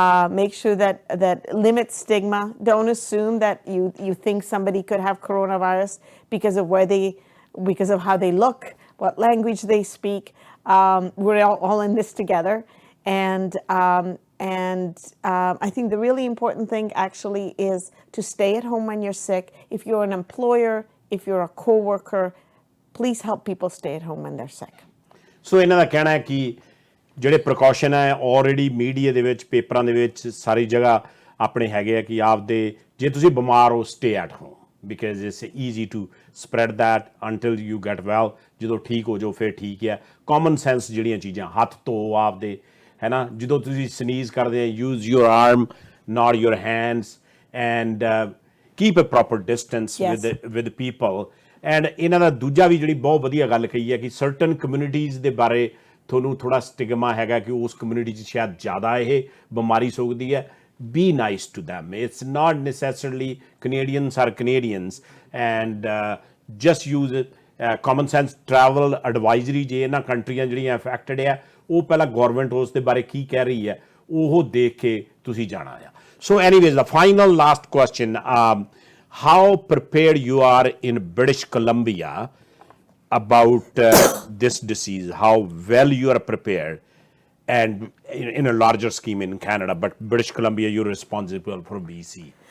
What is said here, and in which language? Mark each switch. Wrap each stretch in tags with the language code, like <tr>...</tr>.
<en>Make sure that limit stigma. Don't assume that you think somebody could have coronavirus because of how they look, what language they speak. We're all in this together. And I think the really important thing actually is to stay at home when you're sick. If you're an employer, if you're a co-worker, please help people stay at home when they're sick.</en> <pa>ਸੋ ਇਹਨਾਂ ਦਾ ਕਹਿਣਾ ਹੈ ਕਿ ਜਿਹੜੇ precaution ਹੈ already media ਦੇ ਵਿੱਚ ਪੇਪਰਾਂ ਦੇ ਵਿੱਚ ਸਾਰੀ ਜਗ੍ਹਾ ਆਪਣੇ ਹੈਗੇ ਆ ਕਿ ਆਪਦੇ ਜੇ ਤੁਸੀਂ ਬਿਮਾਰ ਹੋ</pa> <en>stay at home because it's easy to spread that until you get well</en> <pa>ਜਦੋਂ ਠੀਕ ਹੋ ਜਾਓ ਫਿਰ ਠੀਕ ਹੈ ਕਾਮਨ ਸੈਂਸ ਜਿਹੜੀਆਂ ਚੀਜ਼ਾਂ ਹੱਥ ਧੋ ਆਪਦੇ ਹੈ ਨਾ ਜਦੋਂ ਤੁਸੀਂ ਸਨੀਜ਼ ਕਰਦੇ ਆ</pa> <en>use your arm not your hands and keep a proper distance with people and</en> <pa>ਇਹਨਾਂ ਦਾ ਦੂਜਾ ਵੀ ਜਿਹੜੀ ਬਹੁਤ ਵਧੀਆ ਗੱਲ ਕਹੀ ਹੈ ਕਿ ਸਰਟਨ ਕਮਿਊਨਿਟੀਜ਼ ਦੇ ਬਾਰੇ ਤੁਹਾਨੂੰ ਥੋੜ੍ਹਾ ਸਟਿਗਮਾ ਹੈਗਾ ਕਿ ਉਸ ਕਮਿਊਨਿਟੀ 'ਚ ਸ਼ਾਇਦ ਜ਼ਿਆਦਾ ਇਹ ਬਿਮਾਰੀ ਸੋਕਦੀ ਹੈ</pa> <en>be nice to them. It's not necessarily Canadians are Canadians and just use it. Common sense travel advisory</en> <pa>ਜੇ ਇਹਨਾਂ ਕੰਟਰੀਆਂ ਜਿਹੜੀਆਂ ਅਫੈਕਟਡ ਆ ਉਹ ਪਹਿਲਾਂ ਗੌਰਮੈਂਟ ਉਸ ਦੇ ਬਾਰੇ ਕੀ ਕਹਿ ਰਹੀ ਹੈ ਉਹ ਦੇਖ ਕੇ ਤੁਸੀਂ ਜਾਣਾ ਆ</pa> <en>So anyways the final last question how prepared you are in British Columbia about this disease, how well you are prepared and in a larger scheme in Canada, but British Columbia, you're responsible for BC.</en>